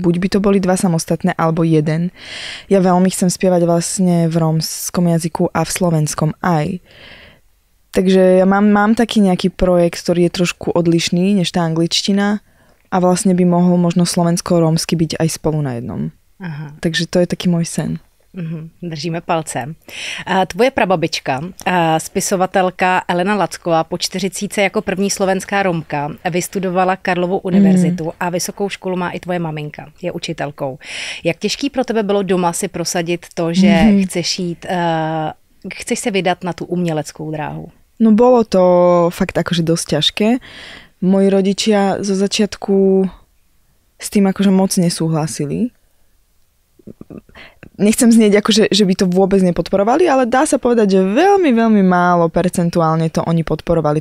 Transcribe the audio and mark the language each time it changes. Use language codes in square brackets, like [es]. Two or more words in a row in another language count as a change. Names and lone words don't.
[sk] Buď by to boli 2 samostatné, alebo jeden. Ja veľmi chcem spievať vlastne v rómskom jazyku a v slovenskom aj. Takže ja mám taký nejaký projekt, ktorý je trošku odlišný než tá angličtina a vlastne by mohol možno slovensko-rómsky byť aj spolu na jednom. Aha. Takže to je taký môj sen. Držíme palce. [cs] Tvoje prababička, spisovatelka Elena Lacková po 40 jako první slovenská Romka vystudovala Karlovu univerzitu a vysokou školu má i tvoje maminka, je učitelkou. Jak těžký pro tebe bylo doma si prosadit to, že chceš se vydat na tu uměleckou dráhu? [sk] No bolo to fakt akože dosť ťažké. Moji rodičia zo začiatku s tým akože moc nesúhlasili. Nechcem znieť akože, že by to vôbec nepodporovali, ale dá sa povedať, že veľmi, veľmi málo percentuálne to oni podporovali.